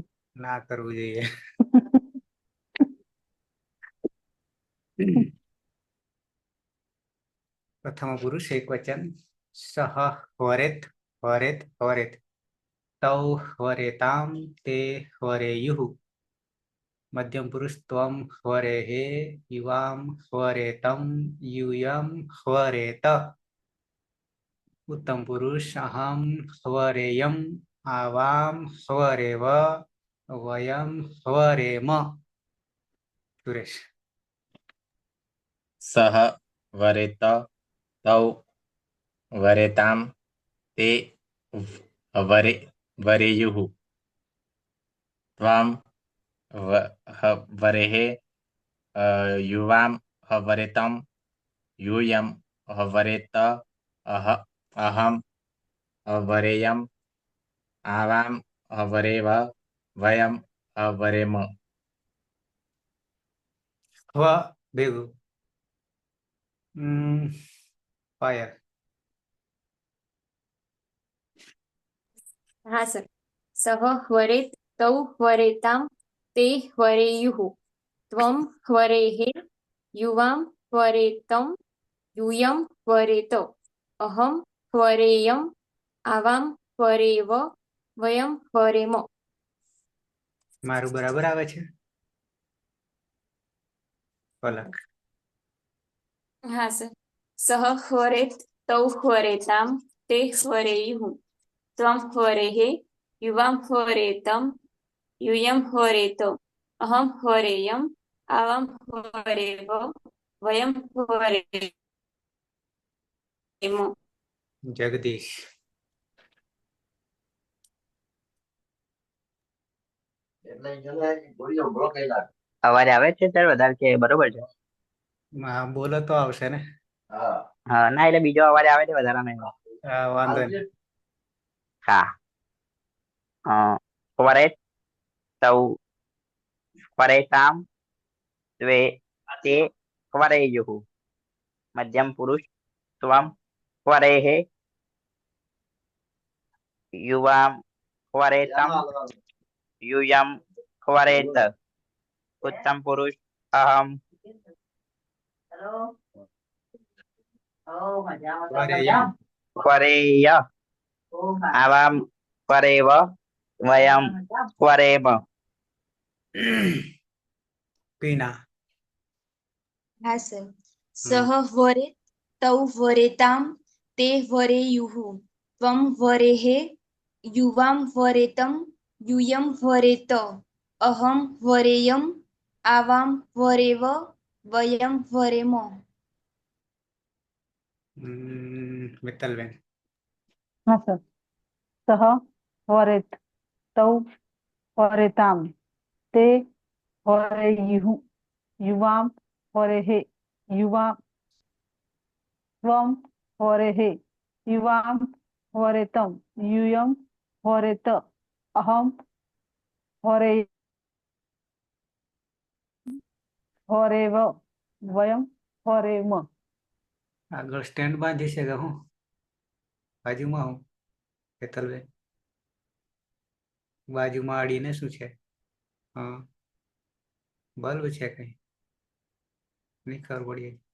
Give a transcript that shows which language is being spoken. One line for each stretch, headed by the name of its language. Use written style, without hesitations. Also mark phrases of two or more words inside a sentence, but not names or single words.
Gujarati: ના કરવું જોઈએ. પ્રથમ પુરુષ એક વચન.
Sanskrit: सह वरेत वरेत वरेत. तौ वरेताम ते वरेयुः. मध्यम पुरुष त्वम वरेहे युवाम वरेतम यूयम वरेत. उत्तम पुरुष अहम वरेयम आवाम वरेव वयम वरेम. सुरेश. सह वरेत तौ वरेताम ते वरेयुः. त्वम वरेहे युवाम वरेतम यूयम वरेत अहम वरेयम आवाम वरेव वयम वरेम. व भेगु फायर.
Gujarati: હા સર.
Sanskrit: सह वरेत तौ वरेताम ते वरेयुः. त्वम वरेहे युवाम वरेतम यूयम वरेत अहम वरेयम आवाम वरेव वयम वरेम.
Gujarati: મારું બરાબર આવે છે? પલક.
Sanskrit: હા સર. सह वरेत तौ वरेताम ते वरेयुः. त्वम वरेहे युवाम वरेतम यूयम वरेत अहम वरेयम आवाम वरेव वयम वरेम.
Gujarati: જગદીશ. અવાજ આવે છે સર વધારે કે બરોબર છે? હા બોલો તો આવશે ને. હા ના એટલે બીજો અવાજ આવે છે વધારાનો. વાંધો નહીં.
Sanskrit: હા. वरेत तौ वरेताम त्वे ते वरेयुः. मध्यम पुरुष त्वम वरेहे युवाम वरेतम यूयम वरेत. उत्तम पुरुष अहम વરેયમ. वरेय आवाम वरेव वयम वरेम. પીના. હા સર. सह वरेत तौ वरेताम ते वरेयुः. त्वम वरेहे युवाम वरेतम यूयम वरेत अहम वरेयम आवाम वरेव वयम वरेम. મિત્તલબેન. હા સર. सह वरेत तौ वरेताम ते वरेयुः. युवाम वरेहे युवा त्वम वरेहे युवाम वरेतम यूयम वरेत अहम वरे हरेव वयम हरेम
Gujarati: આગળ સ્ટેન્ડ બાંધી છે કે હું બાજુમાં હું હેતલબેન બાજુમાં અડીને શું છે? હા, બલ્બ છે કઈ નહીં ખબર પડી.